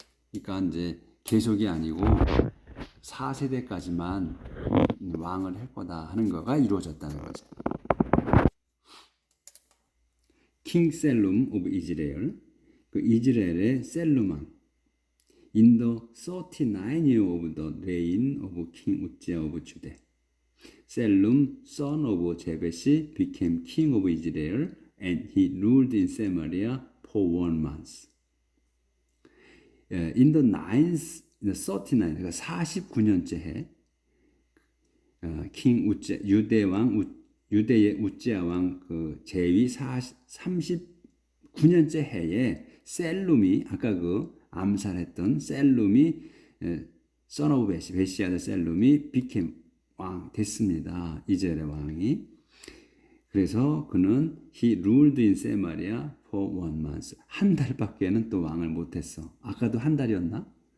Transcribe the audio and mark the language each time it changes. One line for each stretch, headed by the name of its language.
Korean: 그러니까 이제 계속이 아니고 4세대까지만 왕을 할 거다 하는 거가 이루어졌다는 거죠.
English: king Salum of Israel,
Korean: 그 이스라엘의 셀룸 왕.
English: In the 39 year of the reign of King Uzziah of Judah, Salum, son of Jabesh, became king of Israel, and he ruled in Samaria for 1 month. In the 39,
Korean: 그러니까 49년째 해, king 우제, 유대의 우지야 왕 그 제위 39년째 해에 셀룸이 아까 그 암살했던 셀룸이
English: son of
Korean: 베시아의 셀룸이
English: became
Korean: 왕 됐습니다. 이스라엘의 왕이. 그래서 그는
English: he ruled in Samaria for 1 month.
Korean: 한 달밖에는 또 왕을 못했어. 아까도 한 달이었나?